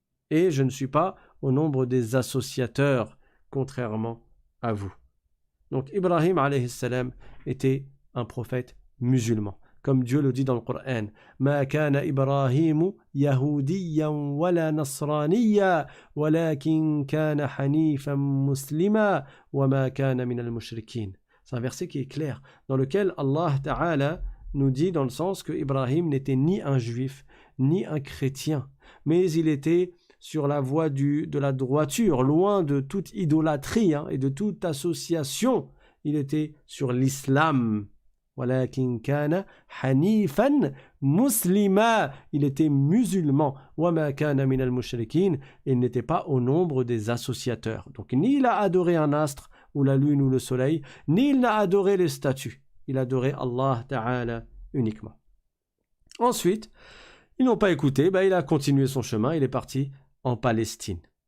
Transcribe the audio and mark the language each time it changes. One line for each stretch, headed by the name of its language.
French: Et je ne suis pas au nombre des associateurs, contrairement à vous. Donc Ibrahim alayhi salam était un prophète musulman. Comme Dieu le dit dans le Coran,
Arabic: ما كان إبراهيم يهوديا ولا نصرانيا ولكن كان حنيفا مسلما وما كان من المشركين.
French: C'est un verset qui est clair, dans lequel Allah Ta'ala nous dit dans le sens que Ibrahim n'était ni un juif, ni un chrétien, mais il était sur la voie de la droiture, loin de toute idolâtrie et de toute association. Il était sur l'islam.
Arabic: ولكن كان حنيفا مسلما,
French: il était musulman.
Arabic: وما كان من المشركين,
French: il n'était pas au nombre des associateurs. Donc ni il a adoré un astre ou la lune ou le soleil, ni il n'a adoré les statues. Il adorait Allah Ta'ala uniquement. Ensuite, ils n'ont pas écouté, il a continué son chemin, il est parti en Palestine.